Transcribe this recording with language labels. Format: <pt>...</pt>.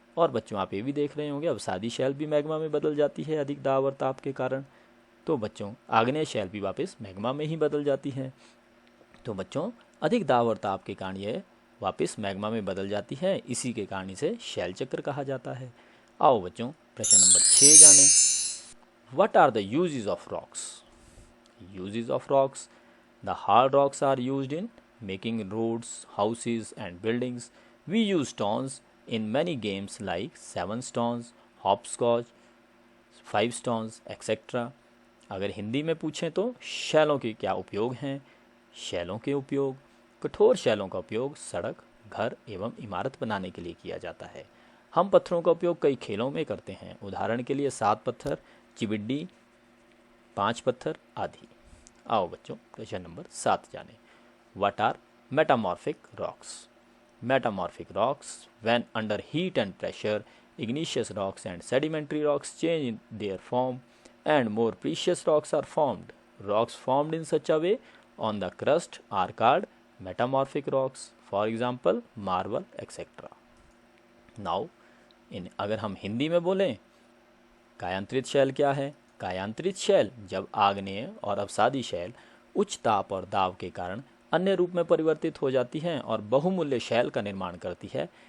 <hi>और बच्चों, आप ये भी देख रहे होंगे, अवसादी शैल भी मैग्मा में बदल जाती है अधिक दाब और ताप के कारण। तो बच्चों, आग्नेय शैल भी वापस मैग्मा में ही बदल जाती है। तो बच्चों, अधिक दाब और ताप के कारण ये वापस मैग्मा में बदल जाती है। इसी के कारण इसे शैल चक्र कहा जाता है। आओ बच्चों, प्रश्न नंबर 6 जानें।</hi> <en>What are the uses of rocks? Uses of rocks. The hard rocks are used in making roads, houses and buildings. We use stones in many games like 7 stones, hopscotch, 5 stones, etc.</en> <hi>अगर हिंदी में पूछें तो शैलों के क्या उपयोग हैं? शैलों के उपयोग, कठोर शैलों का उपयोग सड़क, घर एवं इमारत बनाने के लिए किया जाता है। हम पत्थरों का उपयोग कई खेलों में करते हैं, उदाहरण के लिए 7 पत्थर, चिबिड्डी, 5 पत्थर आदि। आओ बच्चों क्वेश्चन नंबर 7 जाने।</hi> <en>What are metamorphic rocks? Metamorphic rocks, when under heat and pressure, igneous rocks and sedimentary rocks change their form and more precious rocks are formed. Rocks formed in such a way on the crust are called metamorphic rocks. For example, marble, etc.</en> <hi>Now, अगर हम हिंदी में बोलें, कायांतरित शैल क्या है? कायांतरित शैल जब आग्नेय और अवसादी शैल उच्च ताप और दाब के कारण अन्य रूप में परिवर्तित हो जाती हैं और बहुमूल्य शैल का निर्माण करती है।</hi>